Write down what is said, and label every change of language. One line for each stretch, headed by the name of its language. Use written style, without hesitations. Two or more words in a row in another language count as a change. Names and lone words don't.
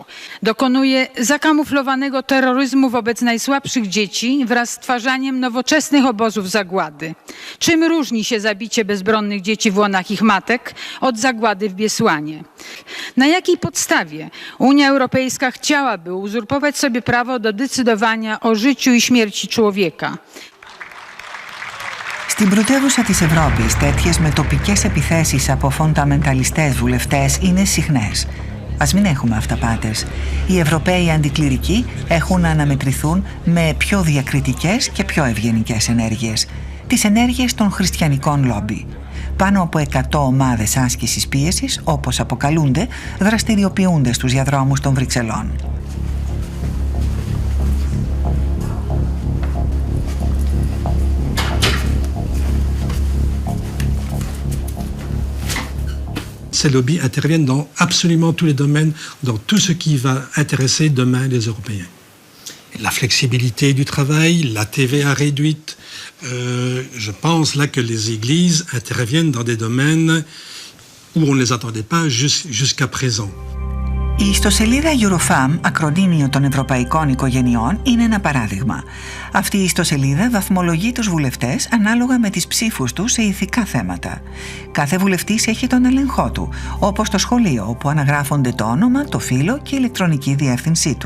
Polish: Dokonuje zakamuflowanego terroryzmu wobec najsłabszych dzieci wraz z stwarzaniem nowoczesnych obozów zagłady. Czym różni się zabicie bezbronnych dzieci w łonach ich matek od zagłady w Biesłanie? Na jakiej podstawie Unia Europejska chciałaby uzurpować sobie prawo do decydowania o życiu i śmierci człowieka?
Greek: Στην πρωτεύουσα της Ευρώπης, τέτοιες με τοπικές επιθέσεις από φονταμενταλιστές βουλευτές είναι συχνές. Ας μην έχουμε αυταπάτες. Οι Ευρωπαίοι αντικληρικοί έχουν να αναμετρηθούν με πιο διακριτικές και πιο ευγενικές ενέργειες. Τις ενέργειες των χριστιανικών λόμπι. Πάνω από 100 ομάδες άσκησης πίεσης, όπως αποκαλούνται, δραστηριοποιούνται στους διαδρόμους των Βρυξελών.
French: Ces lobbies interviennent dans absolument tous les domaines, dans tout ce qui va intéresser demain les Européens. La flexibilité du travail, la TVA réduite, je pense là que les églises interviennent dans des domaines où on ne les attendait pas jusqu'à présent.
Greek: Η ιστοσελίδα Eurofam, ακρονίμιο των ευρωπαϊκών οικογενειών, είναι ένα παράδειγμα. Αυτή η ιστοσελίδα βαθμολογεί τους βουλευτές ανάλογα με τις ψήφους τους σε ηθικά θέματα. Κάθε βουλευτής έχει τον έλεγχό του, όπως το σχολείο, όπου αναγράφονται το όνομα, το φύλο και η ηλεκτρονική διεύθυνσή του.